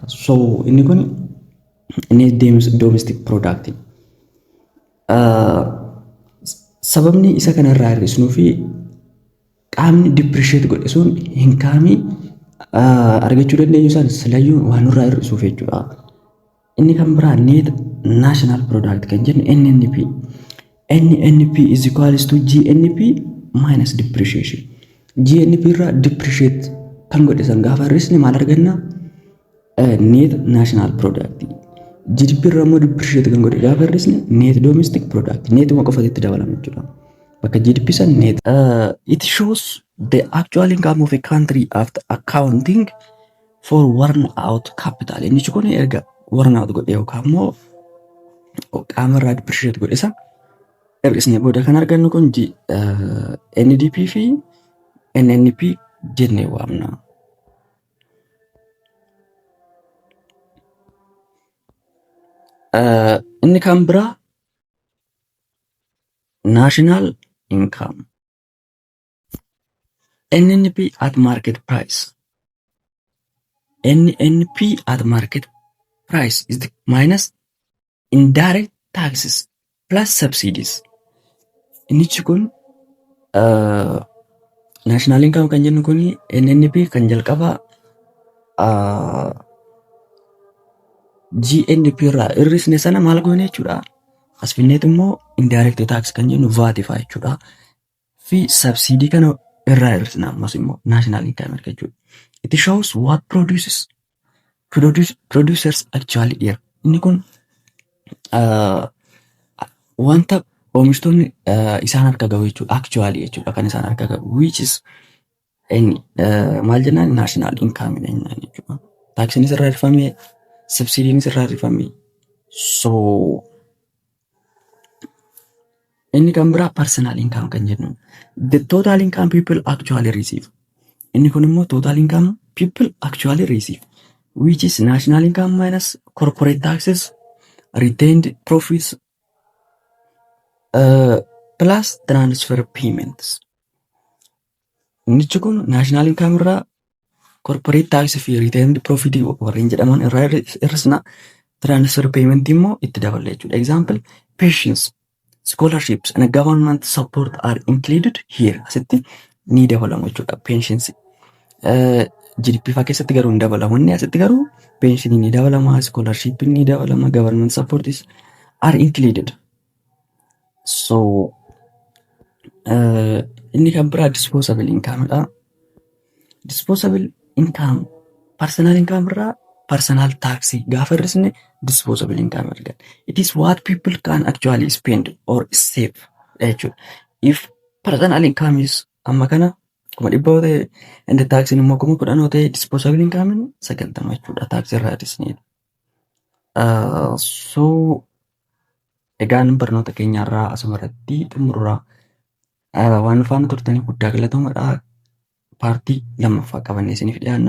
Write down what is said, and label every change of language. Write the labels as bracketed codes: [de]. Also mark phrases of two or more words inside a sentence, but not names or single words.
[om] So inni kun [en] net domestic product. [om] Sababni isa kana irraa hir'isnuu fi qaamni depreciate godhe sun hin kaamii argachuu dandeenyu isaan silayyuu waan irraa hir'isuuf jechuudha. Inni kan biraa [en] net national product [om] kan jennu NNP. [en] NNP is equals to GNP minus depreciation. [om] GNP irraa depreciate kan godhe san gaafa hir'isne maal arganna? [en] Net national product. [om] GDP irraa immoo depreciate kan godhe gaafa hir'isne [en] net domestic product. [om] Net uma qofatti itti dabalama jechuudha. Bakka GDP san net. [en] It shows the actual income of a country after accounting for worn out capital. [om] Inni kun erga [en] worn out [om] godhe yookaan immoo qaama irraa depreciate godhe san hir'isne booda kan argannu kun NDP fi NNP jennee waamna. Inni kan biraa [en] national income. NNP at market price. NNP at market price is the minus indirect taxes plus subsidies. [om] Inni kun [en] national income [om] kan jennu kun NNP kan jalqaba GNP irraa hir'isne sana maal goone jechuudha. As finneet immoo [en] indirect tax [om] kan jennu VAT fa'aa jechuudha. Fi subsidy kana irraa hir'isna ammas immoo [en] national income [om] jechuudha. [en] It shows what producers actually earn. [om] Inni kun wanta oomishtoonni isaan harka gahu jechuudha. Actually jechuudha kan isaan harka gahu [en] which is [om] maal jennaan [en] national income [om] jechuudha. Taksiinis irraa hir'ifamee subsidiinis irraa hir'ifamee. So inni kan biraa [en] personal income [om] kan jennu. [en] The total income people actually receive. [om] Inni kun immoo [en] total income people actually receive. which is national income minus corporate taxes, retained profits, plus transfer payments. [om] Inni kun [en] national income [om] irraa [en] corporate tax [om] fi [en] retained profit [om] warreen jedhaman irraa hir'isna. [en] Transfer payment [om] immoo itti daballa jechuudha. [en] Example, pensions, scholarships and government support are included here. [om] Asitti ni dabalamu jechuudha. Pensions GDP faa keessatti garuu hin dabalamu. Inni asitti garuu pension ni dabalama, scholarship ni dabalama, [en] government support are included. [om] So inni kan biraa [en] disposable income [om] dha. [en] Disposable income personal income [om] irraa [en] personal tax [om] gaafa hir'isne [en] disposable income [om] argan. [en] It is what people can actually spend or save jechuudha. If personal income is [om] amma kana 100 ta'e [en] and tax [om] immoo 10 ta'e [en] disposable income [om] 90 jechuudha. Tax irraa hir'isne. So egaan barnoota keenyarraa asumarratti xumurra. Waan faana turtanii guddaa galatoomudha. Paartii lammaffaa qabannee isiniif dhiyaanna.